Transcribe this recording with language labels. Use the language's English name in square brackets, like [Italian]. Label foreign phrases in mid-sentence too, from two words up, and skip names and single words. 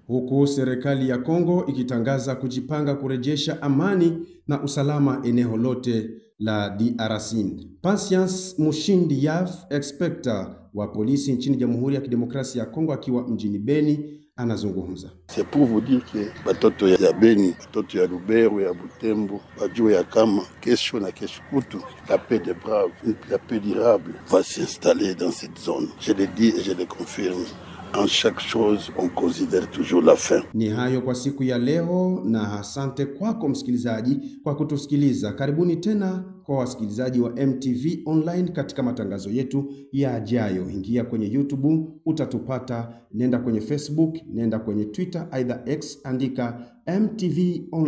[Swahili] Huku serikali ya Kongo ikitangaza kujipanga kurejesha amani na usalama eneo lote la DRC. Patience Mushindi Yav, inspector wa polisi nchini Jamhuri ya Kidemokrasia ya Kongo akiwa mjini Beni, anazungumza. [French] C'est pour vous dire que [Swahili] batoto ya Beni, batoto ya Lubero, ya Butembo, bajue ya kama kesho na kesho kutu [French] la paix des braves, la paix durable va s'installer dans cette zone. Je le dis et je le confirme. En chaque chose, on considère toujours la fin. [Swahili] Ni hayo kwa siku ya leo, na asante kwako msikilizaji kwa kutusikiliza. Karibuni tena kwa wasikilizaji wa MTV Online katika matangazo yetu yajayo. Ingia kwenye YouTube utatupata, nenda kwenye Facebook, nenda kwenye Twitter, aidha X, andika MTV Online.